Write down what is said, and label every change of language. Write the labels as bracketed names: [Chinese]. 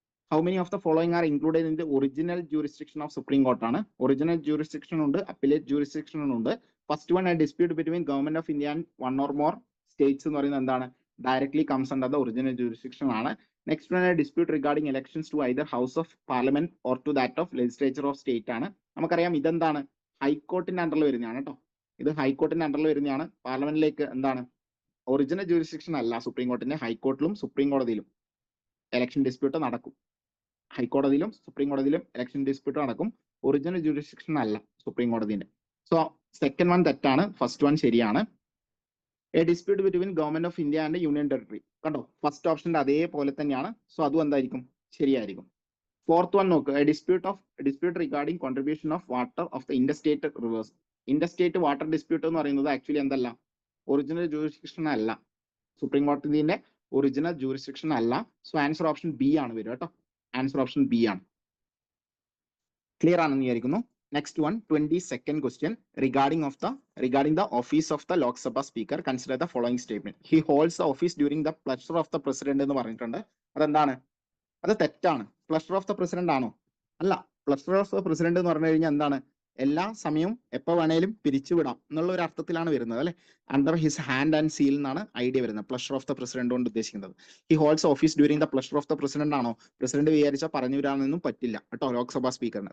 [English] How many of the following are included in the original jurisdiction of Supreme Court ആണ്? [Malayalam] Original jurisdiction ഉണ്ട്, appellate jurisdiction ഉണ്ട്. [English] first one, a dispute between government of India and one or more states [Malayalam] എന്ന് പറയുന്നത് എന്താണ്? [English] Directly comes under the original jurisdiction ആണ്. Next one, a dispute regarding elections to either house of parliament or to that of legislature of state ആണ്. [Malayalam] നമുക്കറിയാം ഇതെന്താണ്? ഹൈക്കോർട്ടിന്റെ അണ്ടറിൽ വരുന്നതാണ് കേട്ടോ, ഇത് ഹൈക്കോർട്ടിന്റെ അണ്ടറിൽ വരുന്നതാണ്. പാർലമെന്റിലേക്ക് എന്താണ്? ഒറിജിനൽ jurisdiction അല്ല സുപ്രീം കോർട്ടിന്റെ. ഹൈക്കോർട്ടിലും സുപ്രീം കോടതിയിലും ഇലക്ഷൻ ഡിസ്പ്യൂട്ട് നടക്കും. ഹൈക്കോടതിയിലും സുപ്രീം കോടതിയിലും ഇലക്ഷൻ ഡിസ്പ്യൂട്ട് നടക്കും. ഒറിജിനൽ jurisdiction അല്ല സുപ്രീം കോടതിന്റെ. സോ സെക്കൻഡ് വൺ തെറ്റാണ്, ഫസ്റ്റ് വൺ ശരിയാണ്. [English] a dispute between government of India and union territory, [Malayalam] കണ്ടോ, ഫസ്റ്റ് ഓപ്ഷന്റെ അതേപോലെ തന്നെയാണ്. സോ അതും എന്തായിരിക്കും? ശരിയായിരിക്കും. [English] Fourth one നോക്ക്, a dispute regarding contribution of water of the interstate rivers. [Malayalam] Interstate water dispute എന്ന് പറയുന്നത് ആക്ച്വലി എന്തല്ല? ഒറിജിനൽ jurisdiction അല്ല, സുപ്രീം കോടതിന്റെ ഒറിജിനൽ jurisdiction അല്ല. സോ ആൻസർ ഓപ്ഷൻ ബി ആണ് വരിക കേട്ടോ, ആൻസർ ഓപ്ഷൻ ബി ആണ്. ക്ലിയർ ആണെന്ന് വിചാരിക്കുന്നു. [English] Next one 22nd question, regarding the office of the Lok Sabha speaker, consider the following statement. He holds the office during the pleasure of the president [Malayalam] എന്ന് പറഞ്ഞിട്ടുണ്ട്. അതെന്താണ്? അത് തെറ്റാണ്. പ്ലഷർ ഓഫ് ദ പ്രസിഡന്റ് ആണോ? അല്ല. Pleasure of the president എന്ന് പറഞ്ഞു കഴിഞ്ഞാൽ എന്താണ്? എല്ലാ സമയവും എപ്പോ വേണേലും പിരിച്ചുവിടാം എന്നുള്ള ഒരു അർത്ഥത്തിലാണ് വരുന്നത് അല്ലെ. [English] under his hand and seal [Malayalam] എന്നാണ് ഐഡിയ വരുന്നത് പ്ലഷർ ഓഫ് ദ പ്രസിഡന്റ് കൊണ്ട് ഉദ്ദേശിക്കുന്നത്. [English] he holds office during the pleasure of the president [Malayalam] ആണോ? പ്രസിഡന്റ് വിചാരിച്ചാൽ പറഞ്ഞു വിടാനൊന്നും പറ്റില്ല കേട്ടോ ലോക്സഭാ സ്പീക്കറിന്.